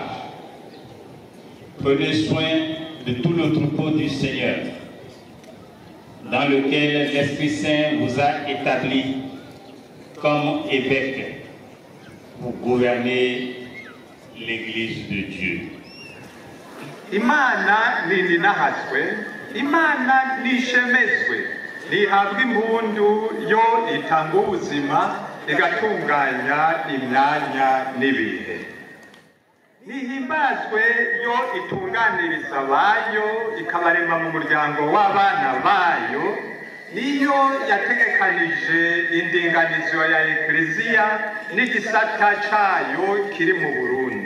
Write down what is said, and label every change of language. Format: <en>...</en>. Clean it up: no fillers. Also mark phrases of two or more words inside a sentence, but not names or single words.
<fr>Prenez soin de tout le troupeau du Seigneur, dans lequel l'Esprit Saint vous a établi comme évêque pour gouverner l'Église de Dieu.</fr> <rn>Imana ninahaswe, Imana nishemezwe, lihabwa impundu yo itanga ubuzima igatunganya imyanya n'ibihe. Nihimbazwe yo itunganiriza bayo ikabarema mu muryango w'abana bayo, niyo yategekanije indinganizo ya Ekleziya n'igisata cayo kiri mu Burundi.</rn>